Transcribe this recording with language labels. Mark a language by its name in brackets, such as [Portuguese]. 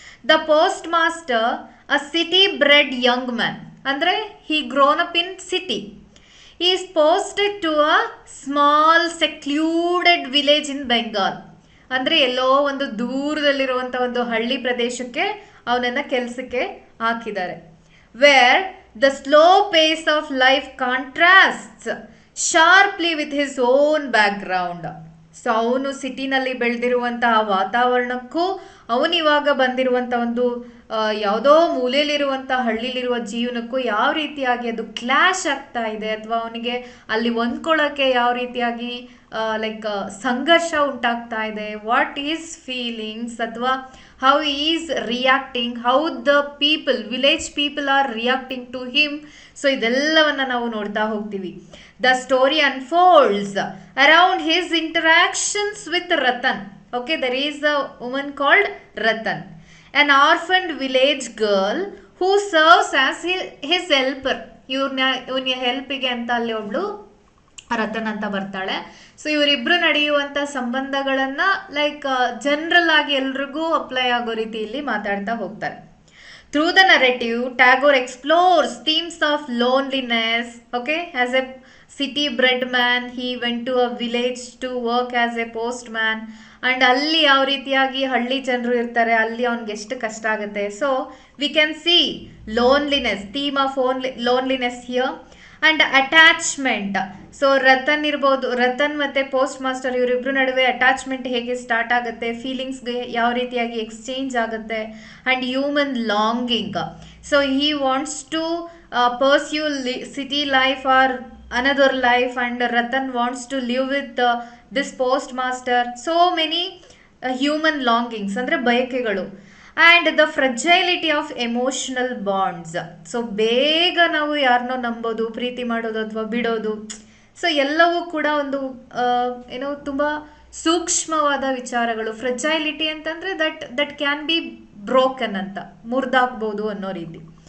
[English] The postmaster, a city bred young man, ಅಂದರೆ he grown up in city, is posted to a small secluded village in Bengal. [Kannada] ಅಂದರೆ ಎಲ್ಲೋ ಒಂದು ದೂರದಲ್ಲಿರುವಂಥ ಒಂದು ಹಳ್ಳಿ ಪ್ರದೇಶಕ್ಕೆ ಅವನನ್ನು ಕೆಲಸಕ್ಕೆ ಹಾಕಿದ್ದಾರೆ. [English] Where the slow pace of life contrasts sharply with his own background. [Kannada] So ಅವನು ಸಿಟಿನಲ್ಲಿ ಬೆಳೆದಿರುವಂತಹ ವಾತಾವರಣಕ್ಕೂ ಅವನಿವಾಗ ಬಂದಿರುವಂಥ ಒಂದು ಯಾವುದೋ ಮೂಲೆಯಲ್ಲಿರುವಂಥ ಹಳ್ಳಿಲಿರುವ ಜೀವನಕ್ಕೂ ಯಾವ ರೀತಿಯಾಗಿ ಅದು ಕ್ಲಾಶ್ ಆಗ್ತಾ ಇದೆ, ಅಥವಾ ಅವನಿಗೆ ಅಲ್ಲಿ ಹೊಂದ್ಕೊಳ್ಳೋಕ್ಕೆ ಯಾವ ರೀತಿಯಾಗಿ ಸಂಘರ್ಷ ಉಂಟಾಗ್ತಾ ಇದೆ, [English] what is feelings, [Kannada] ಅಥವಾ [English] How is reacting, how the people, village people are reacting to him. [Kannada] So ಇದೆಲ್ಲವನ್ನು ನಾವು ನೋಡ್ತಾ ಹೋಗ್ತೀವಿ. [English] The story unfolds around his interactions with Ratan. Okay, there is a woman called Ratan, an orphaned village girl who serves as his helper. [Kannada] ಇವನ ಹೆಲ್ಪಿಗೆ ಅಂತ ಅಲ್ಲಿ ಒಬ್ಳು ರತನ್ ಅಂತ ಬರ್ತಾಳೆ. ಸೊ ಇವರಿಬ್ರು ನಡೆಯುವಂಥ ಸಂಬಂಧಗಳನ್ನು ಜನರಲ್ ಆಗಿ ಎಲ್ರಿಗೂ ಅಪ್ಲೈ ಆಗೋ ರೀತಿಯಲ್ಲಿ ಮಾತಾಡ್ತಾ ಹೋಗ್ತಾರೆ. [English] Through the narrative, Tagore explores themes of loneliness. Okay, as a city-bred man, he went to a village to work as a postman. [Kannada] And ಅಲ್ಲಿ ಯಾವ ರೀತಿಯಾಗಿ ಹಳ್ಳಿ ಜನರು ಇರ್ತಾರೆ, ಅಲ್ಲಿ ಅವ್ನಿಗೆ ಎಷ್ಟು ಕಷ್ಟ ಆಗುತ್ತೆ. [English] So we can see loneliness, theme of loneliness here. And attachment. [Kannada] So Ratan ಮತ್ತು ಪೋಸ್ಟ್ ಮಾಸ್ಟರ್ ಇವರಿಬ್ಬರು ನಡುವೆ ಅಟ್ಯಾಚ್ಮೆಂಟ್ ಹೇಗೆ ಸ್ಟಾರ್ಟ್ ಆಗುತ್ತೆ, ಫೀಲಿಂಗ್ಸ್ಗೆ ಯಾವ ರೀತಿಯಾಗಿ ಎಕ್ಸ್ಚೇಂಜ್ ಆಗುತ್ತೆ. [English] And human longing. So he wants to pursue city life or another life, and Ratan wants to live with this postmaster. So many human longings, [Kannada] andre ಬಯಕೆಗಳು. [English] and the fragility of emotional bonds. [Kannada] So ಬೇಗ ನಾವು ಯಾರನ್ನೋ ನಂಬೋದು, ಪ್ರೀತಿ ಮಾಡೋದು ಅಥವಾ ಬಿಡೋದು. So ಎಲ್ಲವೂ ಕೂಡ ಒಂದು ಏನೋ ತುಂಬ ಸೂಕ್ಷ್ಮವಾದ ವಿಚಾರಗಳು. ಫ್ರೆಜೈಲಿಟಿ ಅಂತಂದರೆ [English] that can be broken [Kannada] ಅಂತ, ಮುರಿದಾಕ್ಬೋದು ಅನ್ನೋ ರೀತಿ.